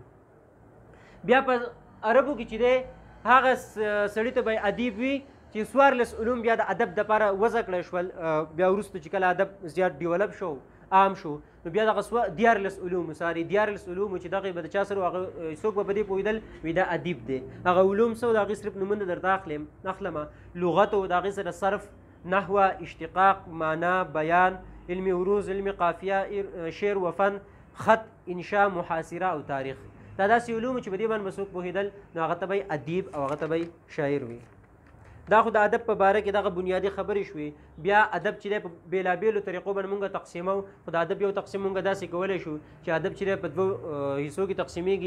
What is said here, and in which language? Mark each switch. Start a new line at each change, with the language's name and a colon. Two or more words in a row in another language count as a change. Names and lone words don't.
Pashto: بیا په عربو کې چې دی هغه سړي ته به ادیب وي چې 14 علوم بیا د ادب دپاره وضع کړی شول بیا وروسته چې کله ادب زیات ډیولپ شو عام شو نو بیا دغه 14 علوم 14 علوم چې دغه به د چا سره هغه څوک به په دې پوهېدل وي دا ادیب دی هغه علوم څه د هغې صرف نومونه درته اخلم لغت و د هغې سره صرف نحوه اشتقاق معنا بیان علم عروض علم قافیه شعر و فن خط انشاء محاصره او تاریخ دا داسې علوم چې په دې باندې به څوک پوهېدل نو هغه ته به ادیب او هغه ته به شاعر وي. دا خو د ادب په باره کې دغه بنیادي خبرې شوې. بیا ادب چې دی په بېلابېلو طریقو باندې مونږ تقسیمو، خو د ادب یو تقسیم مونږ داسې کولی شو چې ادب چې دی په دوو حصو کې تقسیمیږي.